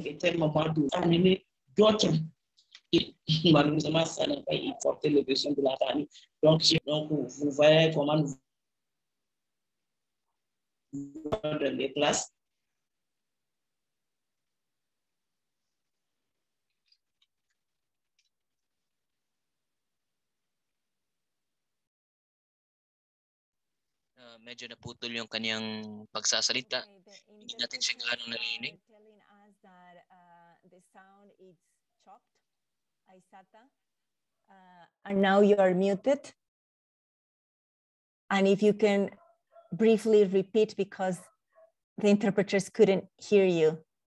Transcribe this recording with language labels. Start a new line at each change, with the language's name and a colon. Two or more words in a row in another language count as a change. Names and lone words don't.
French: Était le moment d'amener d'autres. Malheureusement, ça n'a pas porté les besoins de la famille. Donc vous voyez comment nous dans les classes.
Filipino: Medyo naputol yung kanyang pagsasalita. Hindi natin siya gaano narinig.
English: Telling us that the sound is chopped, Aissata. And now you are muted. And if you can briefly repeat because the interpreters couldn't hear you.